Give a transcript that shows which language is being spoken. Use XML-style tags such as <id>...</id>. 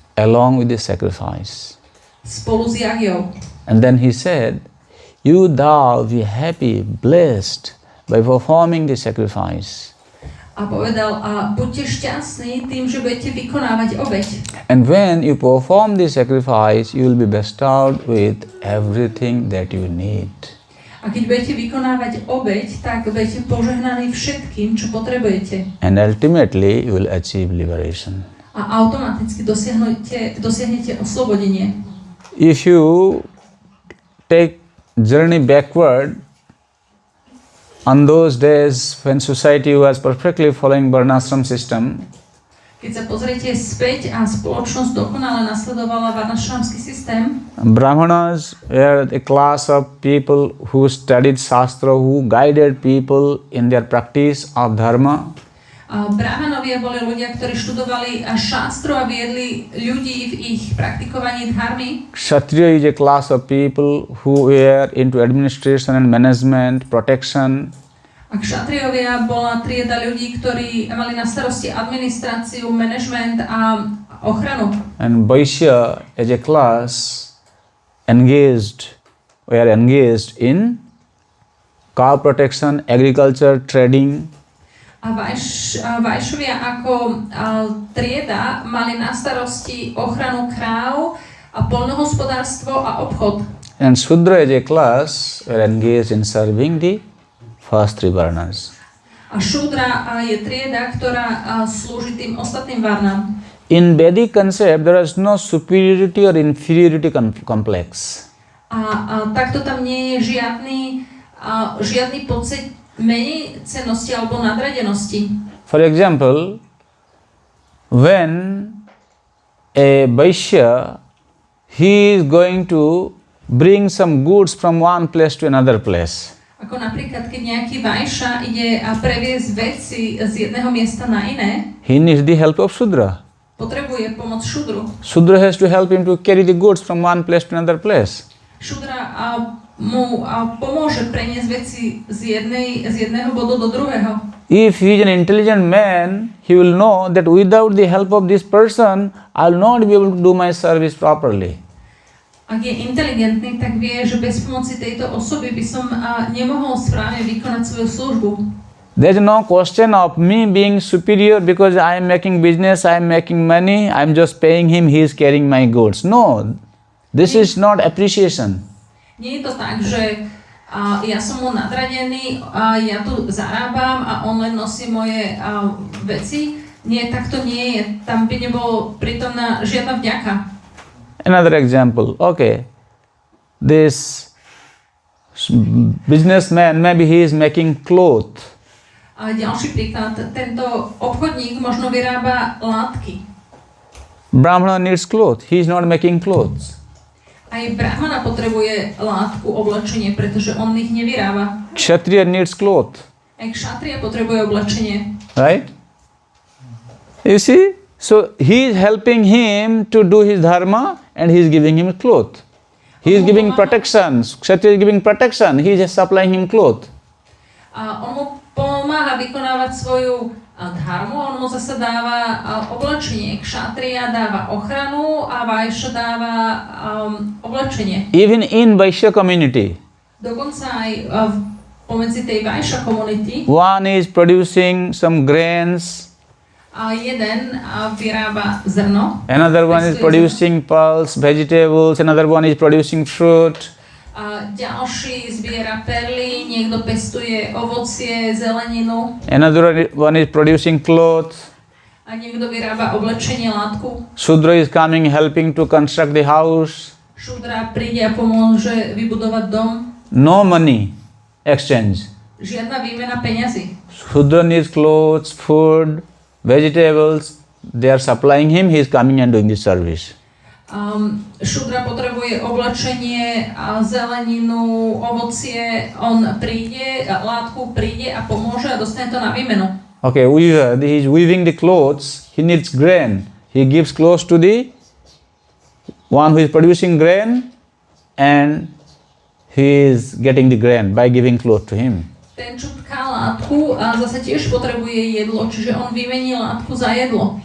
<en>along with the sacrifice.</en> <sk>spolu s Jagiou.</sk> <en>And then he said, you thou be happy, blessed by performing the sacrifice.</en> <sk>A povedal, a buďte šťastní tým, že budete vykonávať obeť.</sk> <en>And when you perform the sacrifice, you will be bestowed with everything that you need.</en> <sk>A A keď budete vykonávať obeť, tak budete požehnaní všetkým, čo potrebujete.</sk> <en>And ultimately you will achieve liberation.</en> <sk>A automaticky dosiahnete oslobodenie.</sk> <en>If you take journey backward, on those days when society was perfectly following varnashram system,</en> <sk>keď sa pozriete späť a spoločnosť dokonale nasledovala varnashramský systém,</sk> <en>Brahmanas were a class of people who studied Shastra, who guided people in their practice of dharma.</en> <sk>a brahmanovia boli ľudia, ktorí študovali šastru a viedli ľudí v ich praktikovaní dharmy.</sk> <en>Kshatriya is a class of people who were into administration and management, protection.</en> <sk>A kšatriovia bola trieda ľudí, ktorí mali na starosti administráciu, management a ochranu.</sk> <en>And Vaishya as a class were engaged in cow protection, agriculture, trading.</en> <sk>A Vajšovia ako trieda mali na starosti ochranu kráv a poľnohospodárstvo a obchod.</sk> <en>And Shudra as a class were engaged in serving the first three varnas.</en> <sk>A Šudra je trieda, ktorá slúži tým ostatným varnám.</sk> <en>In Vedic concept, there is no superiority or inferiority complex.</en> <sk>A takto tam nie je žiadny pocit menej cennosti alebo nadradenosti.</sk> <en>For example, when a Vaishya, he is going to bring some goods from one place to another place.</en> <sk>Ako napríklad, keď nejaký Vajša ide a previesť veci z jedného miesta na iné,</sk> <en>He needs the help of Shudra.</en> <sk>potrebuje pomoc Šudru.</sk> <en>Shudra has to help him to carry the goods from one place to another place.</en> <sk>Šudra mu pomôže preniesť veci z jedného bodu do druhého.</sk> <en>If he is an intelligent man, he will know that without the help of this person, I will not be able to do my service properly.</en> <sk>Ak je inteligentný, tak vie, že bez pomoci tejto osoby by som nemohol správne vykonať svoju službu.</sk> <en>There is no question of me being superior because I am making business, I am making money, I am just paying him, he is carrying my goods. No, this is not appreciation.</en> <sk>Nie je to tak, že ja som mu nadradený, ja tu zarábam a on len nosí moje veci. Nie, tak to nie je. Tam by nebolo prítomná žiadna vďaka.</sk> <en>Another example, okay, this businessman, maybe he is making cloth.</en> <sk>A ďalší príklad, tento obchodník možno vyrába látky.</sk> <en>Brahmana needs cloth, he is not making clothes.</en> <sk>Aj brahmana potrebuje látku, oblečenie, pretože on ich nevyrába.</sk> <en>Kshatriya needs cloth.</en> <sk>Aj kšatria potrebuje oblečenie.</sk> <en>Right? You see? So he is helping him to do his dharma and he is giving him cloth. He is giving protection. Kshatriya is giving protection. He is supplying him cloth.</en> <sk>A on mu pomáha vykonávať svoju dharmu, on mu zase dáva oblečenie. Kšatria dáva ochranu a Vajša dáva oblečenie.</sk> <en>Even in Vaishya community,</en> <sk>Dokonca aj pomedzi tej Vajša community</sk> <en>one is producing some grains,</en> <sk>jeden vyrába zrno,</sk> <en>another one is producing pulse, vegetables, another one is producing fruit.</en> <sk>Ďalší zbiera perly, niekto pestuje ovocie, zeleninu,</sk> <en>Another one is producing clothes.</en> <sk>a niekto vyrába oblečenie, látku.</sk> <en>Shudra is coming helping to construct the house.</en> <sk>Šudra príde a pomôže vybudovať dom.</sk> <en>No money exchange.</en> <sk>Žiadna výmena peňazí.</sk> <en>Shudra needs clothes, food, vegetables. They are supplying him, he is coming and doing the service.</en> <sk>Šudra potrebuje oblečenie, zeleninu, ovocie, on príde, látku príde a pomôže a dostane to na výmenu.</sk> <en>Okay, weaver, he is weaving the clothes, he needs grain. He gives clothes to the one who is producing grain and he is getting the grain by giving clothes to him.</en> <sk>Ten, čo tká látku, zase tiež potrebuje jedlo, čiže on vymení látku za jedlo.</sk>